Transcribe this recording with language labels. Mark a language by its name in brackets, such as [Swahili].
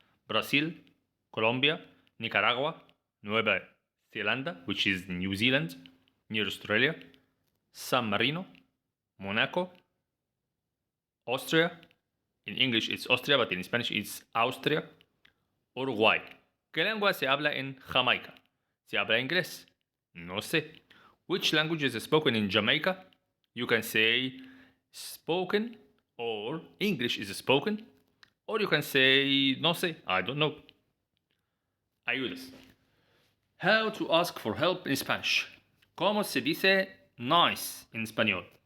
[English] Brazil, Colombia, Nicaragua, Nueva Zelanda, which is New Zealand, near Australia, San Marino, Monaco, Austria, in English it's Austria, but in Spanish it's Austria, Uruguay. [Spanish] ¿Qué lengua se habla en Jamaica? ¿Se habla inglés? No sé. [English] Which language is spoken in Jamaica? You can say spoken, or English is spoken, or you can say [Spanish] no sé, [English] I don't know. [Spanish] Ayudas. [English] How to ask for help in Spanish. [Spanish] ¿Cómo se dice nice in español?